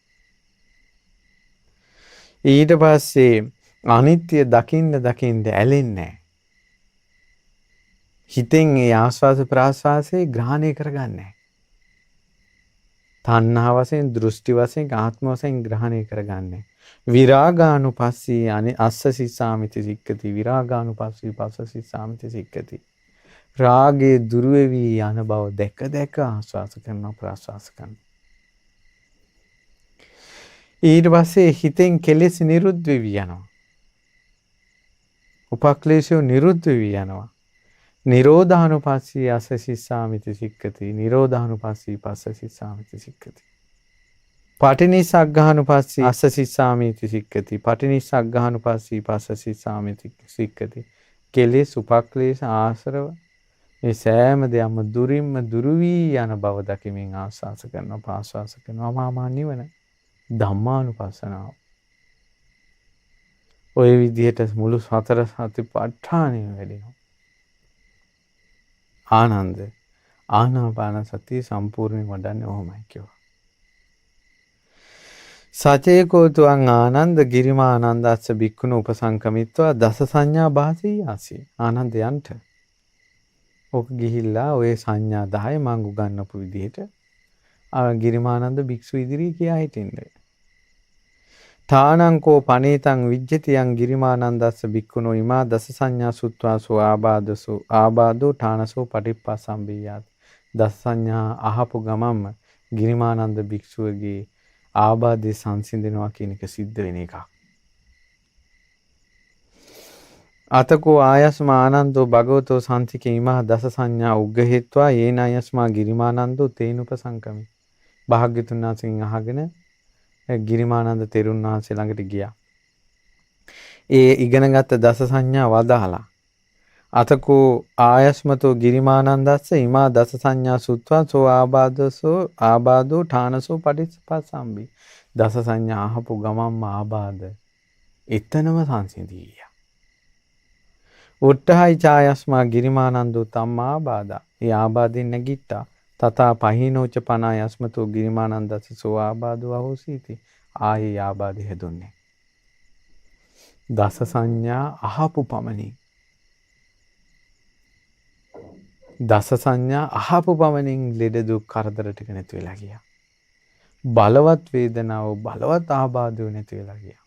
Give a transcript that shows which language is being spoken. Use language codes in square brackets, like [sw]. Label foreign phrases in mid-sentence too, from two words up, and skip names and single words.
[si] ඊට පස්සේ අනිත්‍ය දකින්න ඇලෙන්නේ නැහැ. හිතෙන් ඒ ආස්වාස ප්‍රාස්වාසයේ ග්‍රහණය කරගන්නේ නැහැ. තණ්හා වශයෙන්, දෘෂ්ටි වශයෙන්, ආත්ම වශයෙන් ග්‍රහණය කරගන්නේ. [pi] විරාගානුපස්සී අස්ස සිස්සාමිති සික්කති. විරාගානුපස්සී පස්ස සිස්සාමිති සික්කති. [si] රාගේ දුරු වෙවි යන බව දැක ආස්වාස කරනවා ප්‍රාස්වාස කරනවා. ඊට පස්සේ හිතෙන් කෙලෙස් නිරුද්ධ වෙවි යනවා. උපක්ලේශය නිරුද්ධ වෙවි යනවා. [pi] නිරෝධානුපස්සී අස්ස සිස්සාමිති සික්කති. නිරෝධානුපස්සී පස්ස සිස්සාමිති සික්කති. පටිනිස්සග්ගානුපස්සී අස්ස සිස්සාමිති සික්කති. පටිනිස්සග්ගානුපස්සී පස්ස සිස්සාමිති සික්කති. [si] කෙලෙස් උපක්ලේශ ආශ්‍රව මේ සෑම දෙයක්ම දුරින්ම දුරු වී යන බව දකිමින් ආස්වාස කරනවා ප්‍රාස්වාස කරනවා. මාමා නිවන ධම්මානුපස්සනාව. ඔය විදිහට මුළු සතර සතිපට්ඨානෙම වැඩෙනවා. ආනන්ද ආනාපාන සතිය සම්පූර්ණයෙන් වඩන්නේ ඔහොමයි කිව්වා. [pi] සචේකෝ තුං ආනන්ද ගිරිමානන්දස්ස බික්කුණ උපසංකමිත්වා දස සංඥා භාසී ආසී. [si] ආනන්දයන්ට ඔක ගිහිල්ලා ඔය සංඥා 10 මං උගන්වපු විදිහට ගිරිමානන්ද භික්ෂු ඉදිරියේ කියා හිටින්නේ. [pi] තානංකෝ පනීතං විජ්ජතියං ගිරිමානන්දස්ස බික්කුණෝ ඉමා දස සංඥා සුත්වාසෝ ආබාදසෝ ආබාදෝ ඨානසෝ පටිප්පසම්බියාත්. [si] දස සංඥා අහපු ගමම්ම ගිරිමානන්ද භික්ෂුවගේ ආබාධය සංසිඳනවා කියන එක සිද්ධ වෙන එකක්. [pi] අතකෝ ආයස්මා ආනන්දෝ භගවතෝ සම්තිකේ ඉමා දස සංඥා උග්ගහෙත්වා යේන ආයස්මා ගිරිමානන්දෝ තේනුපසංකමි. [si] භාග්‍යතුන් වහන්සේගෙන් අහගෙන ගිරිමානන්ද තෙරුන් වහන්සේ ළඟට ගියා. ඒ ඉගෙනගත්ත දස සංඥා වදාලා. [pi] අතකෝ ආයස්මතෝ ගිරිමානන්දස්ස ඉමා දස සංඥා සුත්වා සෝ ආබාදෝ ඨානසෝ පටිච්චසමුප්පාදම්බි. [si] දස සංඥා අහපු ගමම්ම ආබාධ එතනම සංසිඳිය. [pi] උට්ඨහයි ඡායස්මා ගිරිමානන්දෝ තම්මා ආබාධා. [si] ඒ ආබාධෙන් නැගිට්ටා. [pi] තථා පහිනෝච පනා යස්මතෝ ගිරිමානන්දස්ස සෝ ආබාධෝ අහෝසීති. [si] ආයේ ආබාධය හැදුන්නේ. දස සංඥා අහපු පමණින් දස සංඥා අහපු පමණින් ලෙඩ දුක් කරදර ටික නැති වෙලා ගියා. බලවත් වේදනාව බලවත් ආබාධය නැති වෙලා ගියා.